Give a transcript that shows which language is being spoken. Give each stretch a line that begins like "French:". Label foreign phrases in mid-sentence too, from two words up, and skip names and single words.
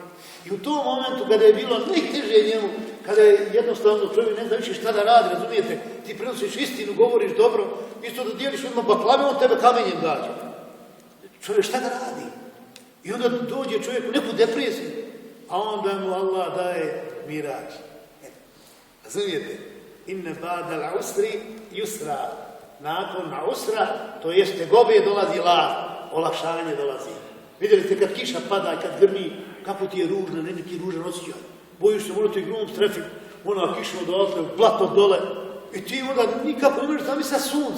Bosnian: I u tom momentu kada je bilo najteže njemu, kada je jednostavno čovjek ne zna više šta da radi, razumijete, ti prenosiš istinu, govoriš dobro, isto da dijeliš odmah baklave, on tebe kamenjem gađa. Čovjek šta da radi? I onda dođe čovjek u neku depresiju, a onda mu Allah daje mirađ.
Arabic: Razumijete? إن بعد العسر يسرا.
Bosnian: Nakon usra, to jeste gobe, dolazi olakšanje dolazi. Vidjeli ste kad kiša pada i kad grmi, kako ti je ružno, neki ružan osjećaj. Bojiš se, možda ti grom strefi, ona kiša odatle, blato dole. I ti onda nikako ne možeš zamisliti sunce.